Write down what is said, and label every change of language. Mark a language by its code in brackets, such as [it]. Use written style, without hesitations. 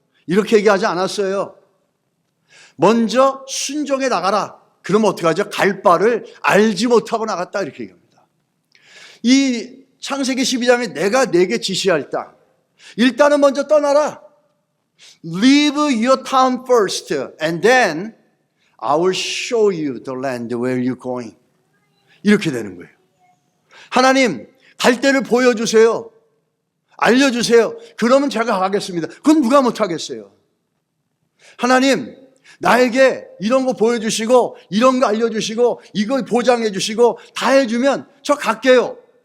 [ko] 이렇게 얘기하지 않았어요. 먼저 순종해 나가라. 그럼 어떻게 하죠? 갈 바를 알지 못하고 나갔다 이렇게 얘기합니다. 이 창세기 12장에 내가 네게 지시할 땅. 일단은 먼저 떠나라. [en] Leave your town first and then I will show you the land where you're going. [ko] 이렇게 되는 거예요. 하나님, 갈 데를 보여주세요. 알려주세요. 그러면 제가 가겠습니다. 그건 누가 못하겠어요. 하나님, 나에게 이런 거 보여주시고 이런 거 알려주시고 이거 보장해 주시고 다 해주면 저 갈게요.